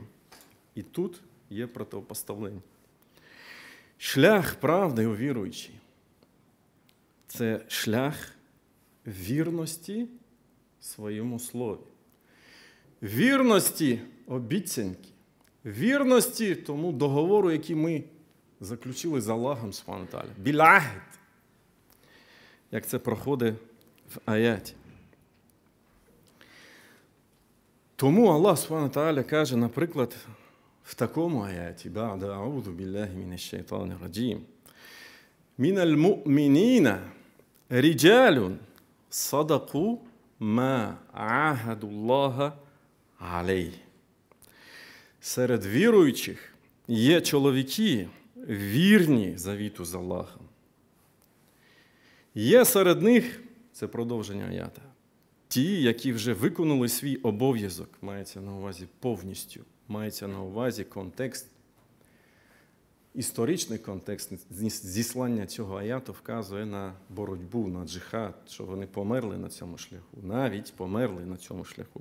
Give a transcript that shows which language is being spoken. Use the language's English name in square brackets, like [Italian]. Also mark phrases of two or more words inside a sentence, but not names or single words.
[Ukrainian] І тут є протипоставлення. Шлях правди у віруючій – це шлях вірності своєму слові, вірності обіцянки, вірності тому договору, який ми заключили з Аллахом [Arabic] سبحانه وتعالى. [Ukrainian] Біль-ахд. Як це проходить в аяті. Тому Аллах [Arabic] سبحانه وتعالى [Ukrainian] каже, наприклад, в такому аяті, [Arabic] بعد أعوذ بالله من الشيطان الرجيم. من المؤمنين رجال صدقوا ما عاهدوا الله عليه. [Ukrainian] Серед віруючих є чоловіки, вірні завіту з Аллахом. Є серед них, це продовження аята, ті, які вже виконали свій обов'язок, мається на увазі повністю, мається на увазі контекст, історичний контекст зіслання цього аяту вказує на боротьбу, на джихад, що вони померли на цьому шляху, навіть померли на цьому шляху.